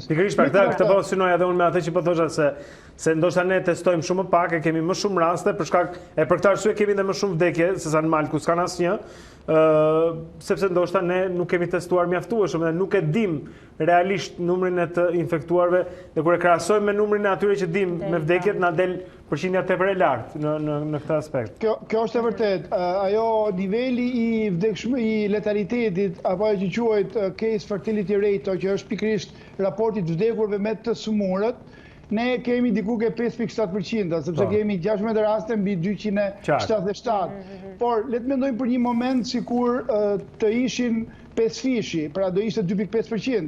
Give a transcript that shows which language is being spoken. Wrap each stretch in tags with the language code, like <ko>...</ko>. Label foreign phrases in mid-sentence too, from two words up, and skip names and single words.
<sq>Pikërisht për këtë po synoj edhe unë me atë që po thosha se ndoshta ne testojmë shumë më pak, e kemi më shumë raste për shkak për këtë arsye kemi edhe më shumë vdekje sesa në Maltë ku s'kan asnjë, sepse ndoshta ne nuk kemi testuar mjaftueshëm dhe nuk e dim realisht numrin e të infektuarve dhe kur e krahasojmë me numrin e atyre që dim me vdekjet na del përqindja tepër e lartë në këtë aspekt. Kjo është e vërtet. Ajo niveli i letalitetit apo ajo që quhet</sq> <en>case fertility rate,</en> <sq>që është pikërisht raporti të vdekurve me të sëmurët, ne kemi diku ke 5.7%, sepse kemi 16 raste mbi 277. Por le të mendojmë për një moment sikur të ishin 5 fishi, pra do ishte 2.5%.</sq>